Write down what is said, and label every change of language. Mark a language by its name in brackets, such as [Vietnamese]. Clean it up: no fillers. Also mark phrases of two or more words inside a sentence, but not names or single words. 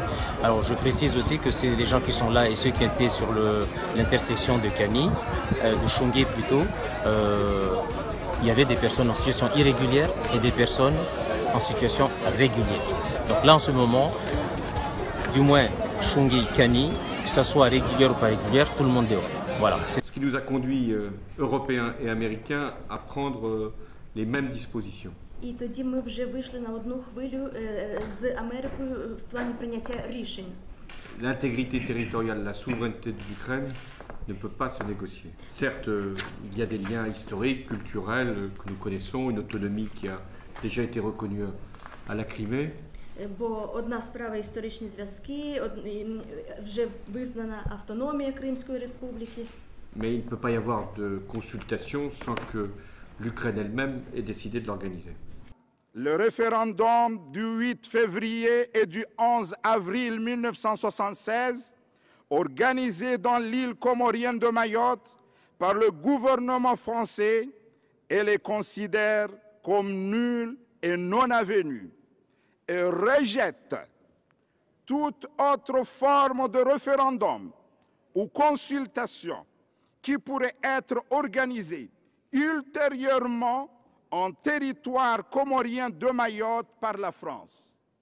[French] Alors je précise aussi que c'est les gens qui sont là et ceux qui étaient sur l'intersection de Kani, de Chongé plutôt, il y avait des personnes en situation irrégulière et des personnes en situation régulière. Donc là en ce moment, du moins Chongé, Kani, que ça soit régulière ou pas régulière, tout le monde dehors. Voilà. Ce qui nous a conduit, Européens et Américains, à prendre les mêmes dispositions. [Ukrainian] І тоді ми вже вийшли на одну хвилю з Америкою в плані прийняття рішень. [French] L'intégrité territoriale, la souveraineté de l'Ukraine ne peut pas se négocier. Certes, il y a des liens historiques, culturels que nous connaissons, une autonomie qui a déjà été reconnue à la Crimée. [Ukrainian] Бо одна справа історичні зв'язки, вже визнана автономія Кримської республіки. [French] Mais il ne peut pas y avoir de consultation sans que l'Ukraine elle-même ait décidé de l'organiser. Le référendum du 8 février et du 11 avril 1976, organisé dans l'île comorienne de Mayotte par le gouvernement français, et les considère comme nuls et non avenus, et rejette toute autre forme de référendum ou consultation qui pourrait être organisée ultérieurement en territoire comorien de Mayotte par la France.